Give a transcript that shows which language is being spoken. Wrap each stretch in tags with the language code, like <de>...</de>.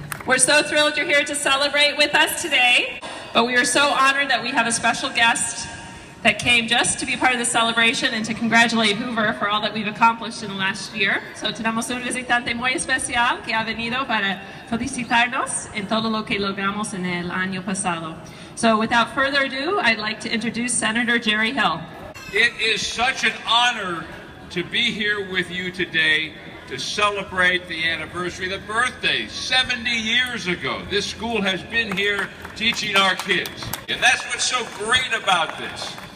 <en>We're so thrilled you're here to celebrate with us today, but we are so honored that we have a special guest that came just to be part of the celebration and to congratulate Hoover for all that we've accomplished in the last year.</en> <es>So tenemos un visitante muy especial que ha venido para felicitarnos en todo lo que logramos en el año pasado.</es> <en>So without further ado, I'd like to introduce Senator Jerry Hill. It is such an honor to be here with you today to celebrate the anniversary, the birthday, 70 years ago. This school has been here teaching our kids. And that's what's so great about this.</en>